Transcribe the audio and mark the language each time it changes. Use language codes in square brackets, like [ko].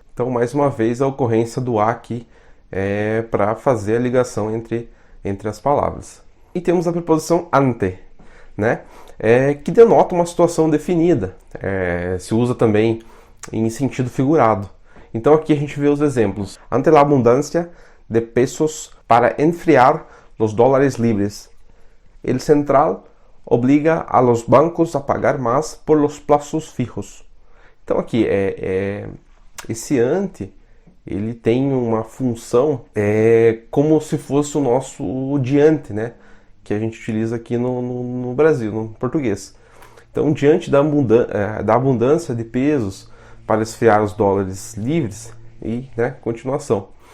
[pt] Então, mais uma vez, a ocorrência do a aqui para fazer a ligação entre as palavras. E temos a preposição ante, né? Que denota uma situação definida. Se usa também em sentido figurado. Então aqui a gente vê os exemplos. [es] Ante la abundancia de pesos para enfriar los dólares libres, el central obliga a los bancos a pagar más por los plazos fijos. [pt] Então aqui esse ante ele tem uma função como se fosse o nosso diante, né? Que a gente utiliza aqui no Brasil, no português. Então, diante da abundância de pesos para esfriar os dólares livres e, né, continuação.